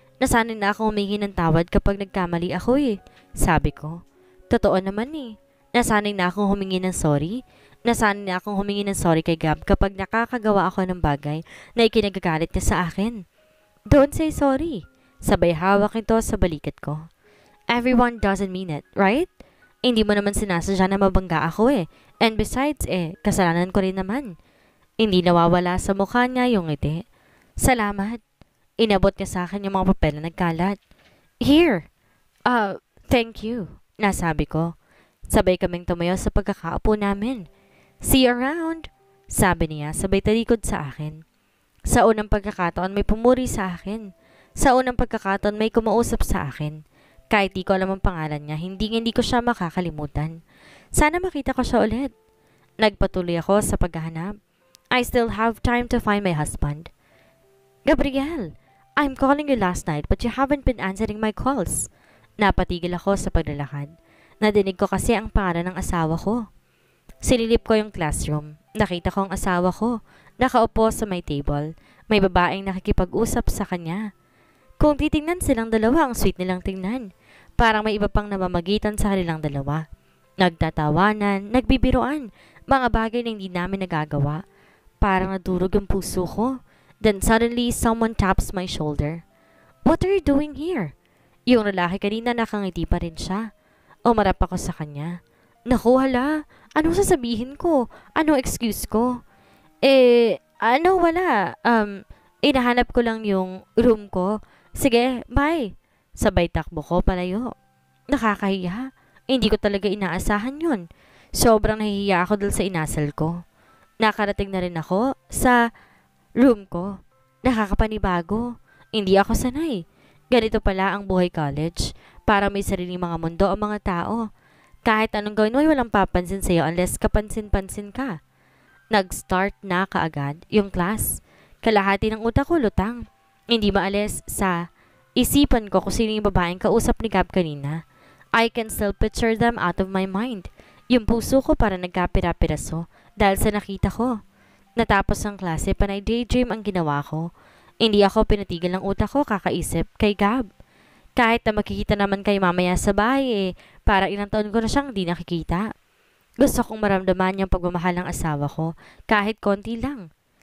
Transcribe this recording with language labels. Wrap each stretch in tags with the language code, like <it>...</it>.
<tl>Nasanay na ako humingi ng tawad kapag nagkamali ako eh. Sabi ko. Totoo naman eh. Nasanay na akong humingi ng sorry. Nasanay na akong humingi ng sorry kay Gab kapag nakakagawa ako ng bagay na ikinagagalit niya sa akin.</tl> <en>Don't say sorry.</en> <tl>Sabay hawak ito sa balikat ko.</tl> <en>Everyone doesn't mean it, right?</en> <tl>Hindi mo naman sinasadya na mabangga ako eh.</tl> <en>And besides</en> <tl>kasalanan ko rin naman. Hindi nawawala sa mukha niya yung ngiti. Salamat. Inabot niya sa akin yung mga papel na nagkalat.</tl> <en>Here. Thank you.</en> <tl>Nasabi ko. Sabay kaming tumayo sa pagkakaupo namin.</tl> <en>See you around.</en> <tl>Sabi niya sabay talikod sa akin. Sa unang pagkakataon may pumuri sa akin. Sa unang pagkakataon may kumausap sa akin. Kahit di ko alam ang pangalan niya, hindi ko siya makakalimutan. Sana makita ko siya ulit. Nagpatuloy ako sa paghahanap.</tl> <en>I still have time to find my husband. Gabriel, I'm calling you last night but you haven't been answering my calls.</en> <tl>Napatigil ako sa paglalakad. Nadinig ko kasi ang pangalan ng asawa ko. Sililip ko yung classroom. Nakita ko ang asawa ko. Nakaupo sa may table. May babaeng nakikipag-usap sa kanya. Kung titingnan silang dalawa, ang sweet nilang tingnan. Parang may iba pang namamagitan sa kanilang dalawa. Nagtatawanan, nagbibiroan, mga bagay na hindi namin nagagawa. Parang nadurog ang puso ko.</tl> <en>Then suddenly, someone taps my shoulder. What are you doing here?</en> <tl>Yung lalaki kanina nakangiti pa rin siya. Umarap ako sa kanya. Naku, hala. Anong sasabihin ko? Anong excuse ko? Wala. Inahanap ko lang yung room ko. Sige, bye. Sabay takbo ko palayo. Nakakahiya. Hindi ko talaga inaasahan yun. Sobrang nahihiya ako dahil sa inasal ko. Nakarating na rin ako sa room ko. Nakakapanibago. Hindi ako sanay. Ganito pala ang buhay college. Para may sariling mga mundo ang mga tao. Kahit anong gawin mo ay walang papansin sa'yo unless kapansin-pansin ka. Nag-start na kaagad yung class. Kalahati ng utak ko lutang. Hindi maalis sa isipan ko kung sino yung babaeng kausap ni Gab kanina.</tl> <en>I can still picture them out of my mind.</en> <tl>Yung puso ko para nagkapira-piraso dahil sa nakita ko. Natapos ang klase, panay daydream ang ginawa ko. Hindi ako pinatigil ng utak ko kakaisip kay Gab. Kahit na makikita naman kay mamaya sa bahay para ilang taon ko na siyang di nakikita. Gusto kong maramdaman yung pagmamahal ng asawa ko, kahit konti lang.</tl>